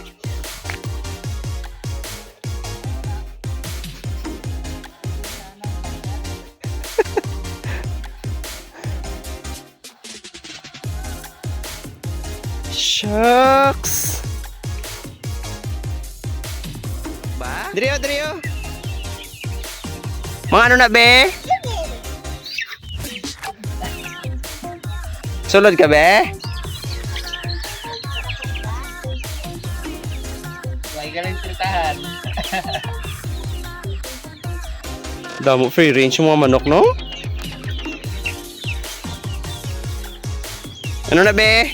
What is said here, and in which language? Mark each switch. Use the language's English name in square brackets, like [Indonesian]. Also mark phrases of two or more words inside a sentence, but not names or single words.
[English] Shucks. [Hiligaynon] Ba? Drio, Drio. Mga ano na be? Sulod ka be? Lagi ka rin tritahan. Damo [English] free range [Hiligaynon] yung mga manok, no? Ano na be?